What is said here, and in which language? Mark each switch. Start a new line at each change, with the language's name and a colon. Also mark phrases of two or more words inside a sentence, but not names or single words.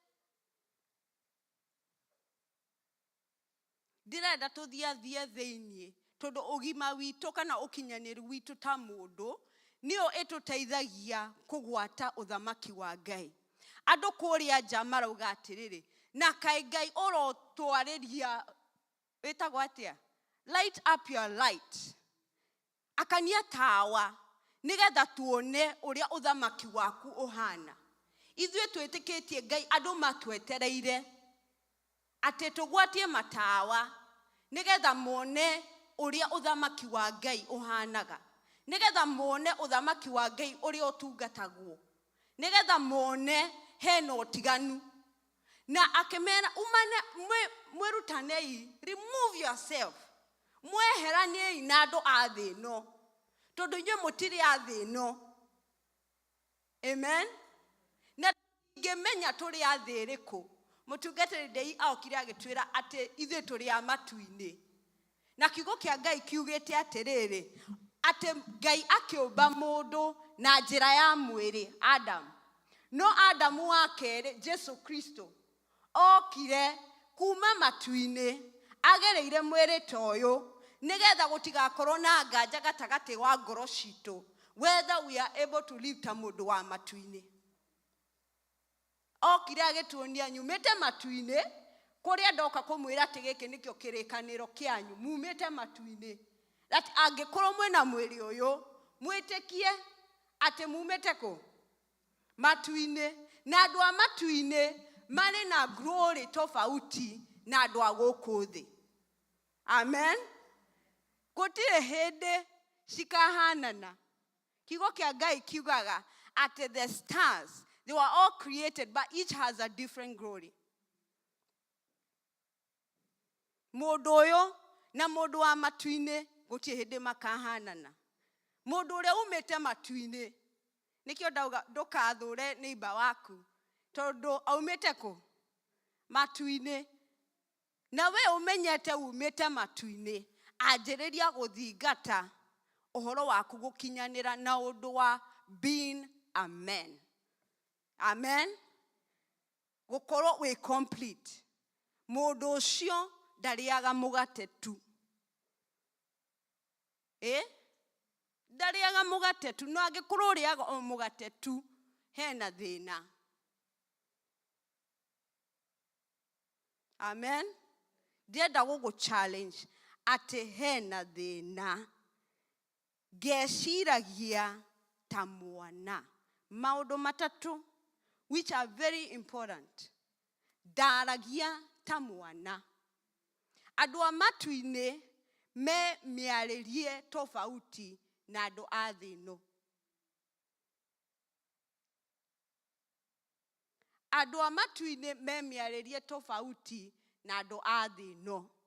Kikuyu: Ndĩrenda tũthiathiĩ thĩinĩ, tondũ ũgima witũ kana ũkinyanĩru witũ ta mũndũ, nĩyo ĩtũteithagia kũgwata ũthamaki wa Ngai. Andũ kũrĩa nja marauga atĩrĩrĩ, na kaĩ Ngai ũrotwarĩria wĩtagwo atĩa,
English: light up your light,
Kikuyu: akania tawa nĩgetha tuone ũrĩa ũthamaki waku ũhana. Ithuĩ twĩtĩkĩtie Ngai andũ matwetereire atĩ tũgwatie matawa nĩgetha mone ũrĩa ũthamaki wa Ngai ũhanaga, nĩgetha mone ũthamaki wa Ngai ũrĩa ũtungatagwo, nĩgetha mone hena ũtiganu. Na akĩmera umane mwĩrutanei,
English: remove yourself,
Kikuyu: mweheraniei na andũ a thĩ ĩno, tondũ inyuĩ mũtirĩ a thĩ ĩno. Amen. Na ngĩmenya tũrĩ a thĩ ĩrĩkũ, mũtungatĩri Ndei aokire agĩtwĩra atĩ ithuĩ tũrĩ a matu-inĩ. Na kiugo kĩa Ngai kiugĩte atĩrĩrĩ, atĩ Ngai akĩũmba mũndũ na njĩra ya mwĩrĩ, Adam. No Adamu wa kerĩ, Jesu Kristo, okire kuma matu-inĩ, agereire mwĩrĩ ta ũyũ, nĩgetha gũtigakorwo na nganja gatagatĩ wa ngoro citũ,
English: whether we are able to live
Kikuyu: ta mũndũ wa matu-inĩ. Okire agĩtuonia nyumĩte matu-inĩ, kũrĩa ndoka kũmwĩra atĩ gĩkĩ nĩkĩo kĩrĩkanĩro kĩanyu, mumĩte matu-inĩ. That angĩkorwo mwĩna mwĩrĩ ũyũ, mwĩtĩkie atĩ mumĩte kũ? Matu-inĩ. Na andũ a matu-inĩ marĩ na glory tofauti na andũ a gũkũ thĩ. Amen. Gũtirĩ hĩndĩ cikahanana. Kiugo kĩa Ngai kiugaga atĩ
English: the stars, they were all created, but each has a different glory.
Kikuyu: Mũndũ ũyũ na mũndũ wa matu-inĩ gũtirĩ hĩndĩ makahanana. Mũndũ ũrĩa umĩte matu-inĩ, nĩkĩo ndauga ndũkathũre neighbor waku, tondũ aumĩte kũ? Matu-inĩ. Na we ũmenyete umĩte matu-inĩ, anjĩrĩria gũthingata ũhoro waku gũkinyanĩra na ũndũ wa
English: being a man.
Kikuyu: Amen. Gũkorwo wĩ complete. Mũndũ ũcio ndarĩaga mũgate tu. Ndarĩaga mũgate tu. No angĩkorwo ũrĩaga o mũgate tu, hena thĩna. Amen. Ndienda gũgũ-challenge atĩ hena thĩna. Ngeciragia ta mwana. Maũndũ matatũ
English: which are very important.
Kikuyu: Ndaragia ta mwana. Andũ a matu-inĩ me mĩarĩrie tofauti na andũ a thĩ ĩno. Andũ a matu-inĩ me mĩarĩrie tofauti na andũ a thĩ ĩno.